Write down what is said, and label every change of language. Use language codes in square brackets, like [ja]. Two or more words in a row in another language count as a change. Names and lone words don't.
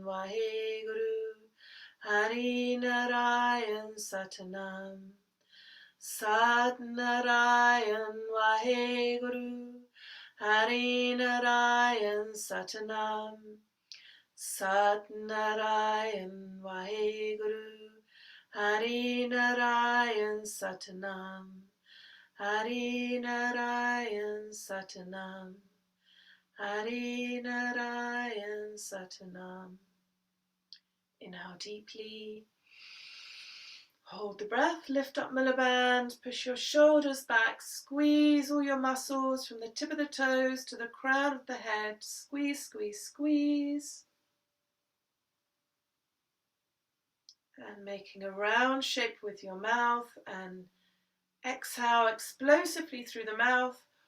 [pa] ਵਾਹਿਗੁਰੂ, ਹਰਿ ਨਾਰਾਇਣ ਸਤਿਨਾਮ, ਸਤਿ ਨਾਰਾਇਣ ਵਾਹਿਗੁਰੂ, ਹਰਿ ਨਾਰਾਇਣ ਸਤਿਨਾਮ, ਸਤਿ ਨਾਰਾਇਣ ਵਾਹਿਗੁਰੂ, ਹਰਿ ਨਾਰਾਇਣ ਸਤਿਨਾਮ, ਹਰਿ ਨਾਰਾਇਣ ਸਤਿਨਾਮ, ਹਰਿ ਨਾਰਾਇਣ ਸਤਿਨਾਮ. [en] Inhale deeply. Hold the breath, lift up Mulaband, push your shoulders back, squeeze all your muscles from the tip of the toes to the crown of the head. Squeeze, squeeze, squeeze. And making a round shape with your mouth, and exhale explosively through the mouth.